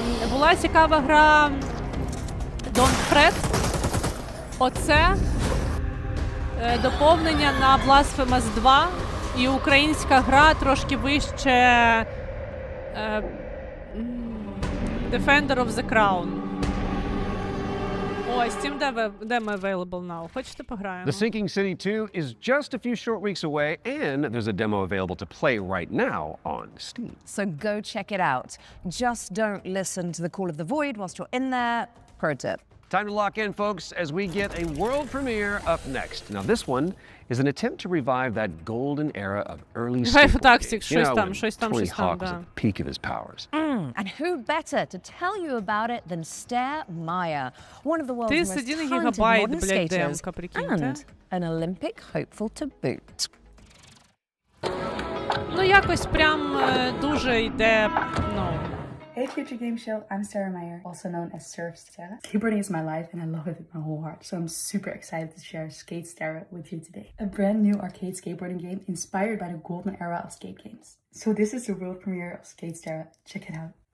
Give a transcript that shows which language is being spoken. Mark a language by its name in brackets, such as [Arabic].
[Ukrainian] Була цікава гра Don't Fret. Оце доповнення на Blasphemous 2 і українська гра трошки вище Defender of the Crown. [English] О, Steam demo available now. [Ukrainian] Хочете пограємо? [English] The Sinking City 2 is just a few short weeks away, and there's a demo available to play right now on Steam. So go check it out. Just don't listen to the call of the void whilst you're in there. Pro tip. Time to lock in, folks, as we get a world premiere up next. Now, this one is an attempt to revive that golden era of early skateboard games. You know, when Tony Hawk was at the peak of his powers. And who better to tell you about it than Stair Maya, one of the world's most talented modern skaters and an Olympic hopeful to boot. [Ukrainian] Ну, якось прям дуже йде, ну... [English] Hey Future Game Show, I'm Sarah Meyer, also known as Surf Sarah. Skateboarding is my life and I love it with my whole heart, so I'm super excited to share Skate Sarah with you today. A brand new arcade skateboarding game inspired by the golden era of skate games. So this is the world premiere of Skate Sarah. Check it out.